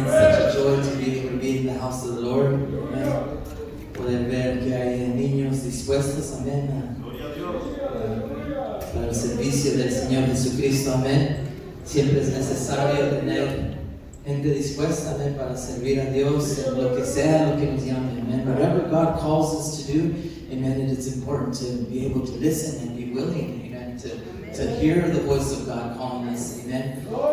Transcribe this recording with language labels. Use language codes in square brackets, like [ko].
[en] It's such a joy to be able to be in the house of the Lord. [es] Amén. Poder ver que hay niños dispuestos. Amén. Para el servicio del Señor Jesucristo. Amén. Siempre es necesario tener gente dispuesta, amén, para servir a Dios en lo que sea, lo que nos llame, amén. [en] Whatever God calls us to do, amen, and it's important to be able to listen and be willing, amen, to hear the voice of God calling us, amen.